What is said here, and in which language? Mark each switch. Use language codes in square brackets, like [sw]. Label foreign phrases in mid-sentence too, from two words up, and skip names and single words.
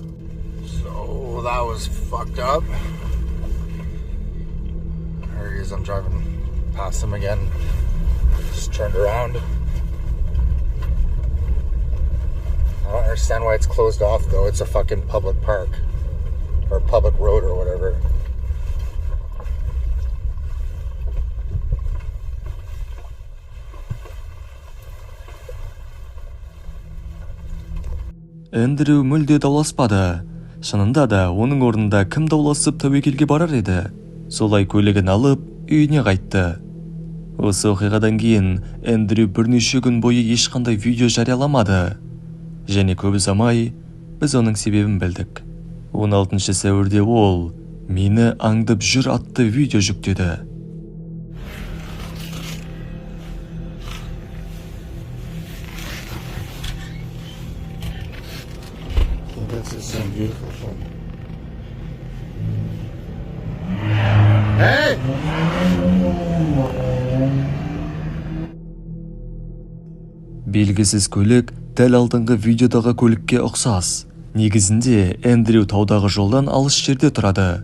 [en] So that was fucked up. There he is. I'm driving past him again. Just turned around. I don't understand why it's closed off though. It's a fucking public park or public road or whatever. [kk] Эндрю мүлде дауласпады. Шынында да оның орнында кім дауласып тәуекелге барар еді. Солай көлігін алып, үйіне қайтты. Осы оқиғадан кейін Эндрю бірнеше күн бойы ешқандай видео жарияламады. Және көп ұзамай біз оның себебін білдік. 16 сәуірде ол «Мені аңдып жүр» атты видео жүктеді. [en] That's just some beautiful thing. Hey! [kk] Белгісіз көлік дәл алдыңғы видеодағы көлікке ұқсас. Негізінде Эндрю таудағы жолдан алыс жерде тұрады.